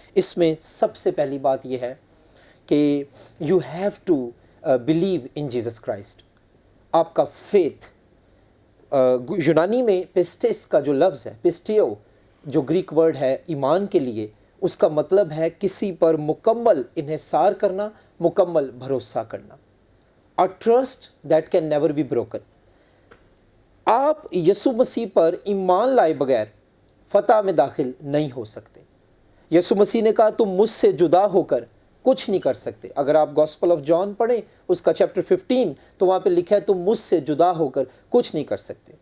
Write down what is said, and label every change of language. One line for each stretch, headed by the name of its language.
Urdu: اس میں سب سے پہلی بات یہ ہے کہ
English: You have to believe in Jesus Christ.
Urdu: آپ کا فیتھ, یونانی میں پسٹس کا جو لفظ ہے, پسٹیو, جو گریک ورڈ ہے ایمان کے لیے, اس کا مطلب ہے کسی پر مکمل انحصار کرنا, مکمل بھروسہ کرنا.
English: A trust that can never be broken.
Urdu: آپ یسوع مسیح پر ایمان لائے بغیر فتح میں داخل نہیں ہو سکتے. یسوع مسیح نے کہا تم مجھ سے جدا ہو کر کچھ نہیں کر سکتے. اگر آپ گاسپل آف جان پڑھیں اس کا چیپٹر 15 تو وہاں پہ لکھا ہے تم مجھ سے جدا ہو کر کچھ نہیں کر سکتے.